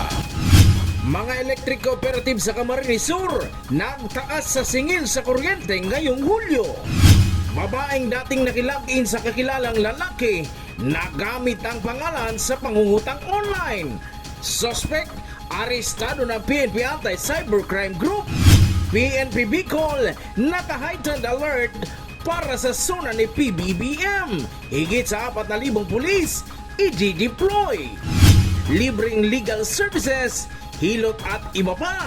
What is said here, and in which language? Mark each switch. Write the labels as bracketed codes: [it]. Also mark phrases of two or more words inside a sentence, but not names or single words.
[tl] Mga electric cooperative sa Camarines Sur nagtaas sa singil sa kuryente ngayong Hulyo. Babaeng dating nakilagin sa kakilalang lalaki nagamit ang pangalan sa pangungutang online. Suspect, arestado ng PNP Anti-Cybercrime Group. PNP Bicol, naka-heightened alert para sa zona ni PBBM. Higit sa 4,000 pulis, i-deploy. Libreng legal services, hilot at iba pa.